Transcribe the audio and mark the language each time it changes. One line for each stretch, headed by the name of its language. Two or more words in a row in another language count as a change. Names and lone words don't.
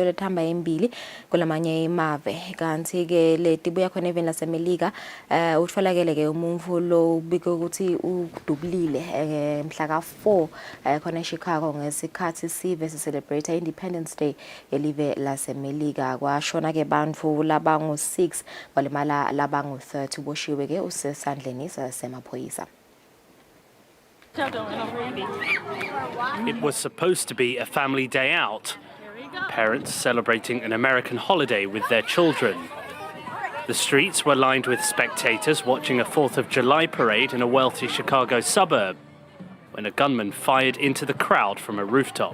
Swati: tole thamba embili kulamanye imave kanti ke leti buya khona even lasemelika utfolakele ke umuntu lo bike ukuthi udubulile mhla ka4 khona eChicago ngesikhathi sive celebrate Independence Day elive lasemelika kwashona ke bantfu labangu 6 walimala labangu 30 boshiwe ke usesandleni semaphoyisa.
English: It was supposed to be a family day out, parents celebrating an American holiday with their children. The streets were lined with spectators watching a 4th of July parade in a wealthy Chicago suburb when a gunman fired into the crowd from a rooftop.